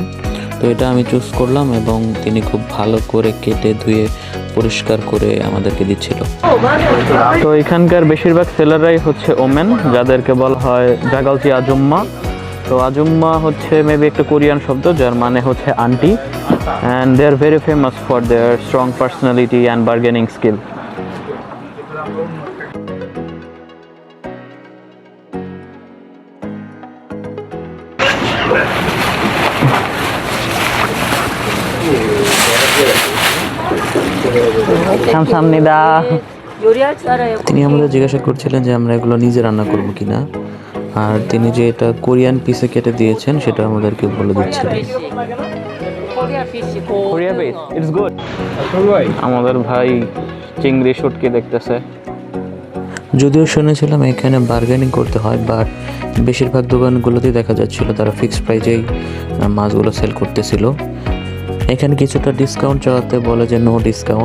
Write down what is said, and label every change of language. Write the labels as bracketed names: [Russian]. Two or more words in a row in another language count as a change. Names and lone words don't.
[Bangla] তো এটা আমি চুজ করলাম, এবং তিনি খুব ভালো করে কেটে ধুয়ে পরিষ্কার করে আমাদেরকে দিচ্ছিল। তো এখানকার বেশিরভাগ সেলাররাই হচ্ছে ওমেন, যাদেরকে বলা হয় জাগালচি আজুম্মা। তো আজুম্মা হচ্ছে মেবি একটা কোরিয়ান শব্দ, যার মানে হচ্ছে আন্টি, [English] and they are very famous for their strong personality and bargaining skill. [Korean] 감사합니다. 요리할 줄 알아요. [Bangla] তিনি আমাদের জিজ্ঞাসা করছিলেন যে আমরা এগুলো নিজে রান্না করব কিনা, আর তিনি যে এটা কোরিয়ান পিসে কেটে দিয়েছেন সেটা আমাদেরকে বলে দিচ্ছিলেন। [English] Korea fish go. [Bangla] কোরিয়া বেস, [English] it's good. [Bangla] আমাদের ভাই চিংড়ি শুটকি দেখতেছে। যদিও শুনেছিলাম এখানে বার্গেনিং করতে হয়, বাট বেশিরভাগ দোকানগুলোতেই দেখা যাচ্ছিল তারা [English] fixed price [Bangla] মাছগুলো সেল করতেছিল। এখানে কিছুটা ডিসকাউন্ট চাওয়াতে বলে যে [English] no discount.